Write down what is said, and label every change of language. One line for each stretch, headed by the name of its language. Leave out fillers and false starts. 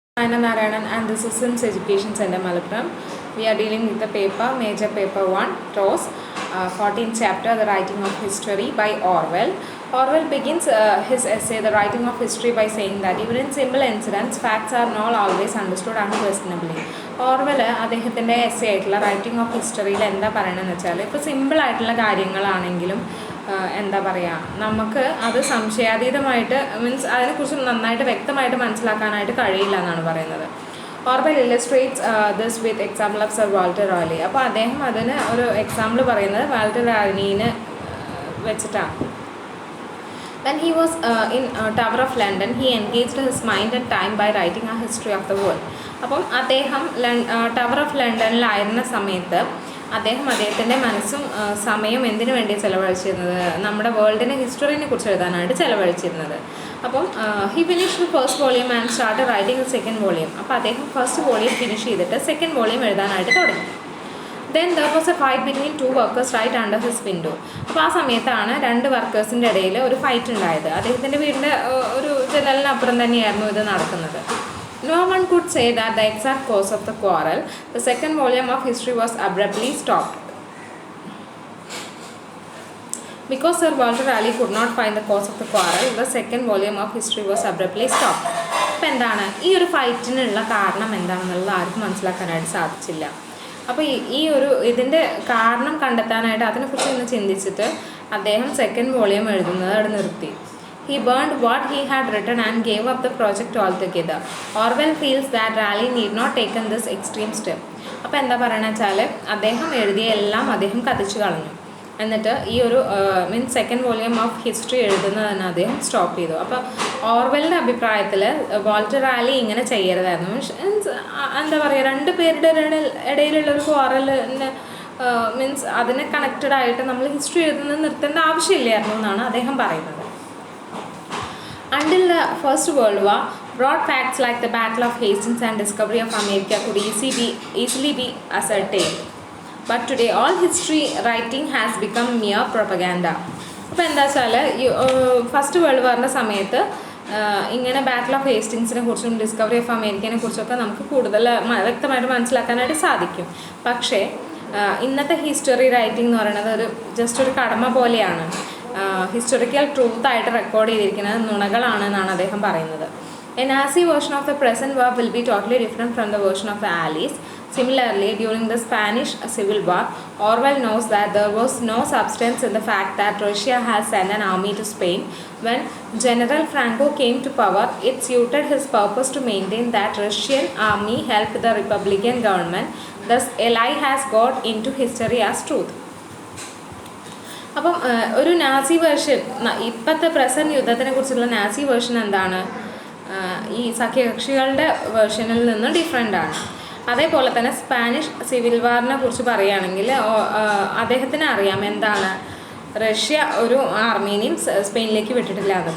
English: Narayanan and this is Sims Education Center Malappuram. We are dealing with the paper, major paper 1, prose, 14th chapter, The Writing of History by Orwell. Orwell begins his essay, The Writing of History, by saying that even in simple incidents, facts are not always understood unquestionably.
Malayalam: Orwell അദ്ദേഹത്തിൻ്റെ essay ആയിട്ടുള്ള writing of ഹിസ്റ്ററിയിൽ എന്താ പറയണമെന്ന് വെച്ചാൽ, ഇപ്പോൾ സിമ്പിളായിട്ടുള്ള കാര്യങ്ങളാണെങ്കിലും എന്താ പറയുക, നമുക്ക് അത് സംശയാതീതമായിട്ട് മീൻസ് അതിനെക്കുറിച്ച് നന്നായിട്ട് വ്യക്തമായിട്ട് മനസ്സിലാക്കാനായിട്ട് കഴിയില്ല എന്നാണ് പറയുന്നത്.
English: Orwell illustrates this with example of sir Walter Raleigh.
Malayalam: അപ്പോൾ അദ്ദേഹം അതിന് ഒരു എക്സാമ്പിൾ പറയുന്നത് വാൾട്ടർ റാലിനെ വെച്ചിട്ടാണ്.
English: When he was in Tower of London, he engaged his mind and time by writing a history of the world.
Malayalam: അപ്പം അദ്ദേഹം ടവർ ഓഫ് ലണ്ടനിലായിരുന്ന സമയത്ത് അദ്ദേഹത്തിൻ്റെ മനസ്സും സമയം എന്തിനു വേണ്ടി ചിലവഴിച്ചിരുന്നത്, നമ്മുടെ വേൾഡിൻ്റെ ഹിസ്റ്ററിനെ കുറിച്ച് എഴുതാനായിട്ട് ചിലവഴിച്ചിരുന്നത്.
English: അപ്പം he finished first volume and start writing second volume.
Malayalam: അപ്പോൾ അദ്ദേഹം ഫസ്റ്റ് വോളിയം ഫിനിഷ് ചെയ്തിട്ട് സെക്കൻഡ് വോളിയം എഴുതാനായിട്ട് തുടങ്ങി.
English: Then there was a fight between two workers right under his window.
Malayalam: അപ്പോൾ ആ സമയത്താണ് രണ്ട് വർക്കേഴ്സിൻ്റെ ഇടയിൽ ഒരു ഫൈറ്റ് ഉണ്ടായത്. അദ്ദേഹത്തിൻ്റെ വീടിൻ്റെ ഒരു ജനലിനപ്പുറം തന്നെയായിരുന്നു ഇത് നടക്കുന്നത്.
English: No one could say that the exact cause of the quarrel. The second volume of history was abruptly stopped. Because Sir Walter Raleigh could not find the cause of the quarrel, the second volume of history was abruptly stopped.
Malayalam: അപ്പോൾ എന്താണ് ഈ ഒരു ഫൈറ്റിനുള്ള കാരണം എന്താണെന്നുള്ളത് ആർക്കും മനസ്സിലാക്കാനായിട്ട് സാധിച്ചില്ല. അപ്പോൾ ഇതിൻ്റെ കാരണം കണ്ടെത്താനായിട്ട് അതിനെക്കുറിച്ച് ഒന്ന് ചിന്തിച്ചിട്ട് അദ്ദേഹം സെക്കൻഡ് വോളിയം എഴുതുന്നത് അവിടെ നിർത്തി.
English: He burned what he had written and gave up the project altogether. Orwell feels that Raleigh need not taken this extreme step.
Malayalam: അപ്പോൾ എന്താ പറയുക വെച്ചാൽ അദ്ദേഹം എഴുതിയ എല്ലാം അദ്ദേഹം കത്തിച്ചു കളഞ്ഞു. എന്നിട്ട് ഈ ഒരു means second volume of history എഴുതുന്നത് തന്നെ അദ്ദേഹം സ്റ്റോപ്പ് ചെയ്തു. അപ്പോൾ ഓർവെലിൻ്റെ അഭിപ്രായത്തിൽ വാൾട്ടർ റാലി ഇങ്ങനെ ചെയ്യരുതായിരുന്നു. മീൻസ് എന്താ പറയുക, രണ്ട് പേരുടെ ഇടയിലുള്ളൊരു ക്വാറലിന് മീൻസ് അതിനെ കണക്റ്റഡ് ആയിട്ട് നമ്മൾ ഹിസ്റ്ററി എഴുതുന്നത് നിർത്തേണ്ട ആവശ്യമില്ലായിരുന്നു എന്നാണ് അദ്ദേഹം പറയുന്നത്.
English: Until the First World War, broad facts like the Battle of Hastings and discovery of America could easily be ascertained. But today, all history writing has become mere propaganda.
Malayalam: അപ്പോൾ എന്താ വെച്ചാൽ ഫസ്റ്റ് വേൾഡ് വാറിൻ്റെ സമയത്ത് ഇങ്ങനെ battle of ഹേസ്റ്റിങ്സിനെ കുറിച്ചും discovery of അമേരിക്കനെ കുറിച്ചൊക്കെ നമുക്ക് കൂടുതൽ വ്യക്തമായിട്ട് മനസ്സിലാക്കാനായിട്ട് സാധിക്കും. പക്ഷേ ഇന്നത്തെ ഹിസ്റ്ററി റൈറ്റിംഗ് എന്ന് പറയുന്നത് ജസ്റ്റ് ഒരു കടമ പോലെയാണ്. ഹിസ്റ്റോറിക്കൽ ട്രൂത്തായിട്ട് റെക്കോർഡ് ചെയ്തിരിക്കുന്നത് നുണകളാണെന്നാണ് അദ്ദേഹം പറയുന്നത്.
English: A Nazi version of the present war will be totally different from the version of the Allies. Similarly, during the Spanish Civil War, Orwell knows that there was no substance in the fact that Russia has sent an army to Spain. When General Franco came to power, it suited his purpose to maintain that Russian army helped the Republican government. Thus, a lie has got into history as truth.
Malayalam: അപ്പം ഒരു Nazi version, ഇപ്പോഴത്തെ present യുദ്ധത്തിനെ കുറിച്ചുള്ള Nazi version എന്താണ്, ഈ സഖ്യകക്ഷികളുടെ വേർഷനിൽ നിന്ന് different ആണ്. അതേപോലെ തന്നെ സ്പാനിഷ് സിവിൽ വാറിനെ കുറിച്ച് പറയുകയാണെങ്കിൽ അദ്ദേഹത്തിന് അറിയാം എന്താണ്, റഷ്യ ഒരു ആർമീനെയും സ്പെയിനിലേക്ക് വിട്ടിട്ടില്ല എന്ന്.